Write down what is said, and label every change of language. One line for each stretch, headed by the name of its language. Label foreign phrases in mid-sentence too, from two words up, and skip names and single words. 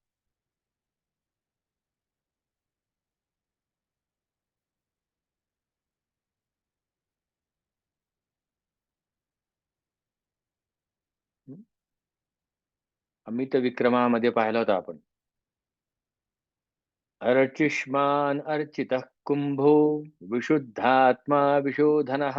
Marathi: अमित विक्रमामध्ये पाहिला होता आपण.
Sanskrit: अर्चिष्मान अर्चित कुंभो विशुद्धात्मा विशोधनः.